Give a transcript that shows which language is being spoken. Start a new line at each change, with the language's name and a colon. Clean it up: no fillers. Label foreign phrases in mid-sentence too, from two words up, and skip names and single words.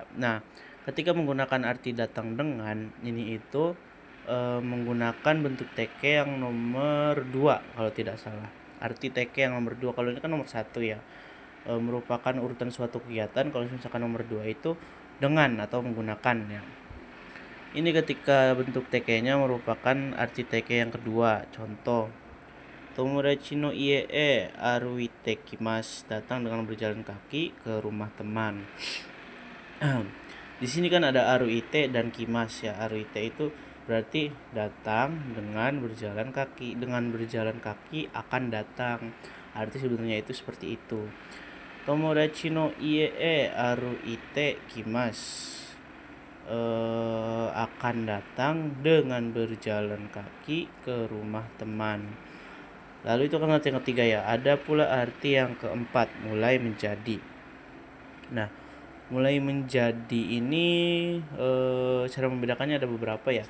Indonesian: Nah, ketika menggunakan arti datang dengan ini itu menggunakan bentuk TK yang nomor 2 kalau tidak salah. Arti TK yang nomor 2, kalau ini kan nomor 1 ya. Merupakan urutan suatu kegiatan. Kalau misalkan nomor 2 itu dengan atau menggunakan ya. Ini ketika bentuk TK-nya merupakan arti TK yang kedua. Contoh,
Japanese: 友達の家へ歩いて来ます.
Indonesian: Datang dengan berjalan kaki ke rumah teman. Di sini kan ada aruite dan kimas ya. Aruite itu berarti datang dengan berjalan kaki. Dengan berjalan kaki akan datang. Arti sebenarnya itu seperti itu.
Japanese: 友達の家へ歩いて来ます.
Indonesian: Akan datang dengan berjalan kaki ke rumah teman. Lalu itu kan arti yang ketiga ya. Ada pula arti yang keempat, mulai menjadi. Nah, mulai menjadi ini cara membedakannya ada beberapa ya.